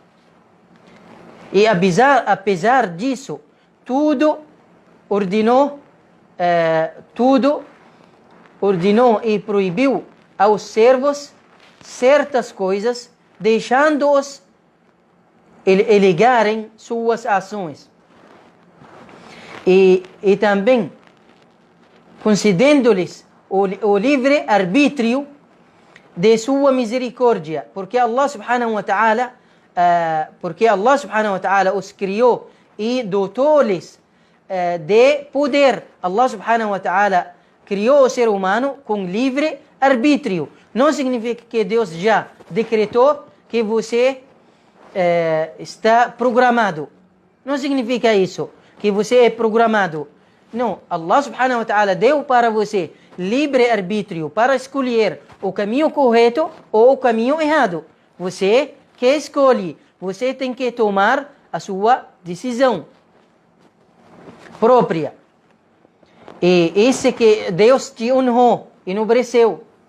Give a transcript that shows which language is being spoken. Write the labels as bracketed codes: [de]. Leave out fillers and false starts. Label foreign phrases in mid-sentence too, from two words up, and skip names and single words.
[pt] E apesar disso, tudo ordenou e proibiu aos servos certas coisas, deixando-os alegarem suas ações. E também concedendo-lhes o livre arbítrio de sua misericórdia, porque Allah [ar] سبحانه وتعالى [pt] os criou e dotou-lhes de poder. Allah [ar] سبحانه وتعالى [pt] criou o ser humano com livre arbítrio. Não significa que Deus já decretou que você está programado. Não significa isso, que você é programado. Não, Allah [ar] سبحانه وتعالى [pt] deu para você livre arbítrio para escolher o caminho correto ou o caminho errado. Você que escolhe, você tem que tomar a sua decisão própria. E esse que Deus te honrou, enobreceu.